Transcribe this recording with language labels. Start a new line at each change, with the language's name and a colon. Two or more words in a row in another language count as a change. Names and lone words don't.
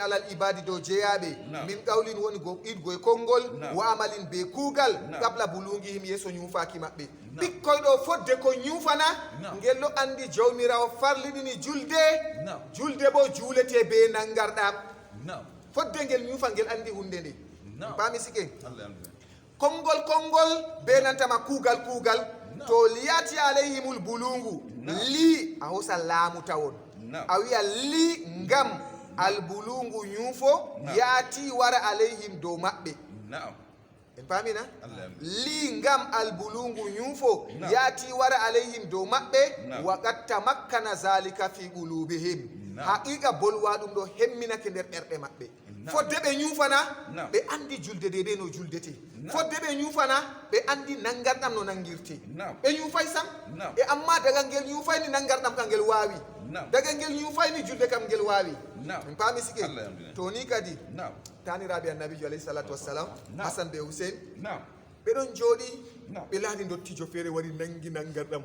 Arabic: على العباد
Fula: dow jeeyaɓe
Arabic: من قول
Fula: woni ɗiɗgo e konngol
Arabic: وعمل
Fula: be kuugal qabla bulungihim yeeso ñuufaki maɓɓe ɓikkoy ɗo fodde ko ñuufana ngel ɗo andi jawmirawo farlidini julde bo juulete be nangarɗam fodde ngel ñuufa ngel andi hunde nde pami sike konngol be nantama kuugal to liyati alayhimul bulungu li a hosa laamu tawon a wiya li ngam albulungu ñuufo yaati wara alayhim dow maɓɓe en pamina li ngam albulungu ñuufo yaati wara alayhim dow maɓɓe
Arabic: وقد تمكن ذلك في قلوبهم
Fula: haqiqa bolwa ɗum ɗo hemminake nder ɓerɗe maɓɓe fodde ɓe ñuufana ɓe andi julde dede no juldete fodde ɓe ñuufana ɓe andi nangarɗam no nangirte ɓe ñuufay sam e amma daga ngel ñuufayni nangarɗam ka ngel waawi daga ngel ñuufayni julde kam ngel waawi min paami sike to ni kadi taniraɓe annabijo
Arabic: عليه الصلاة والسلام
Fula: hasan be husein ɓeɗon jooɗi ɓe laali dottijo feere wari nangi nangarɗam